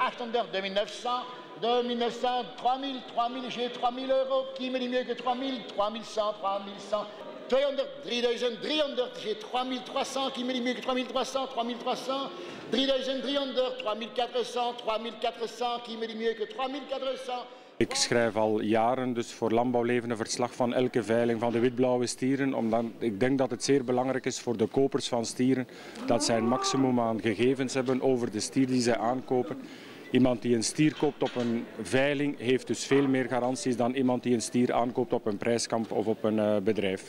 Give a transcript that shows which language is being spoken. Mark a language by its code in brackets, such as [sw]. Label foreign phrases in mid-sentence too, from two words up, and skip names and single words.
[fr] 800, 2900, 2900, 3000, 3000, j'ai 3000 €, qui me dit mieux que 3000? 3100, 3100. 300, 3000, 300, j'ai 3300, qui me dit mieux que 3300, 3300. 3000, 3400, 3400, qui me dit mieux que 3400. [nl] Ik schrijf al jaren dus voor Landbouwleven een verslag van elke veiling van de witblauwe stieren. Omdat ik denk dat het zeer belangrijk is voor de kopers van stieren dat zij een maximum aan gegevens hebben over de stier die zij aankopen. Iemand die een stier koopt op een veiling heeft dus veel meer garanties dan iemand die een stier aankoopt op een prijskamp of op een bedrijf.